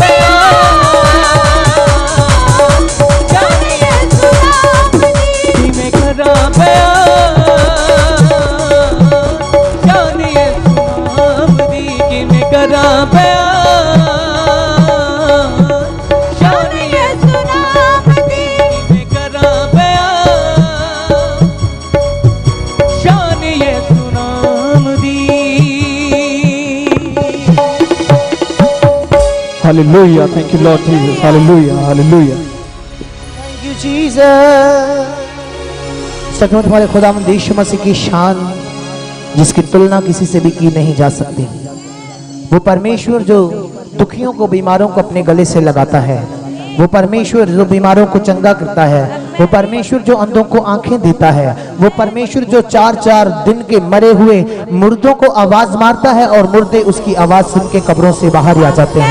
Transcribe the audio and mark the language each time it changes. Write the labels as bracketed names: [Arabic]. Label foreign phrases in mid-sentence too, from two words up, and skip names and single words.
[Punjabi] ਬਿਆਨ, ਸ਼ਾਨ ਯਿਸੂ ਨਾਮ ਦੀ ਕਿ ਮੈਂ ਕਰਾਂ ਬਿਆਨ, ਸ਼ਾਨ ਯਿਸੂ ਨਾਮ ਦੀ ਕਿ ਮੈਂ ਕਰਾਂ ਬਿਆਨ, ਸ਼ਾਨ ਯਿਸੂ ਨਾਮ ਦੀ ਕਿ ਮੈਂ ਕਰਾਂ ਬਿਆਨ, ਸ਼ਾਨ ਯਿਸੂ ਨਾਮ ਦੀ। [English] Hallelujah. Thank you, Lord Jesus. Hallelujah. Hallelujah. Thank you, Jesus. [Hindi] सचमुच हमारे खुदावंद यीशु मसीह की शान जिसकी तुलना किसी से भी की नहीं जा सकती। वो परमेश्वर जो दुखियों को, बीमारों को अपने गले से लगाता है, वो परमेश्वर जो बीमारों को चंगा करता है, वो परमेश्वर जो अंधों को आंखें देता है, वो परमेश्वर जो 4-4 दिन के मरे हुए मुर्दों को आवाज मारता है और मुर्दे उसकी आवाज सुन के कब्रों से बाहर आ जाते हैं।